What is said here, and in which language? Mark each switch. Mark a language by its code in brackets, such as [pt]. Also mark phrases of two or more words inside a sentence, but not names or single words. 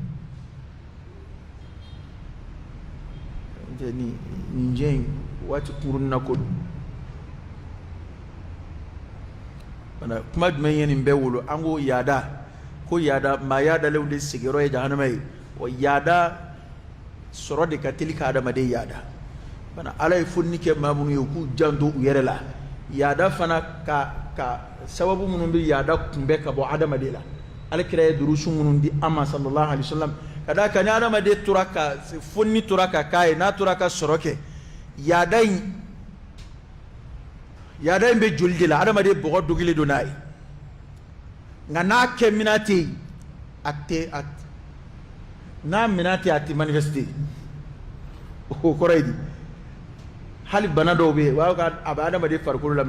[bm] nin diɲɛ in waati kunkurunin na ko don kuma jumɛn ye nin bɛɛ wolo an ko yaada maa yaadalew de sigiyɔrɔ ye jahanama ye wa yaada sɔrɔ de ka teli ka adamaden yaada bana ala ye fonni kɛ maa minnu ye u k'u janto u yɛrɛ la yaada fana ka sababu minnu bɛ yaada kunbɛn ka bɔ adamaden la alakira ye durusu minnu di an ma [ar] sallallahu alaihi wasallam [bm] ka da kan ni adamaden tora ka fonni tora ka k'a ye n'a tora ka sɔrɔ kɛ yaada in bɛ joli de la adamaden bɔgɔ dogilen don n'a ye nka n'a kɛ minɛ tɛ yen n'a minɛ tɛ yen a tɛ manifester o kɔrɔ ye di hali bana dɔw bɛ yen a bɛ adamaden farikolo la mɛ